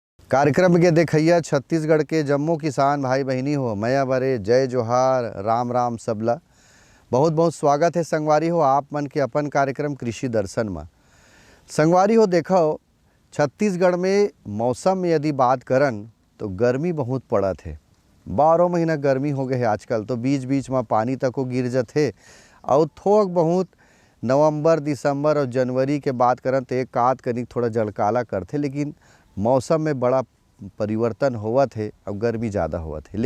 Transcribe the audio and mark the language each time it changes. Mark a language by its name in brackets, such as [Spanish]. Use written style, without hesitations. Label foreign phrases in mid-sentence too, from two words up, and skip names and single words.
[Chhattisgarhi] कार्यक्रम के देखैया छत्तीसगढ़ के जम्मो किसान भाई बहनी हो, मया बरे जय जोहार राम राम सबला। बहुत बहुत स्वागत है संगवारी हो आप मन के अपन कार्यक्रम कृषि दर्शन में। संगवारी हो देखो, छत्तीसगढ़ में मौसम में यदि बात करन तो गर्मी बहुत पड़त है। 12 महीना गर्मी हो गए है आजकल, तो बीच बीच में पानी तक को गिर जाते और थोक बहुत नवंबर दिसंबर और जनवरी के बात करन तो एक आध कनिक थोड़ा जड़काला करते, लेकिन मौसम में बड़ा परिवर्तन होवत है और गर्मी ज़्यादा होवत है।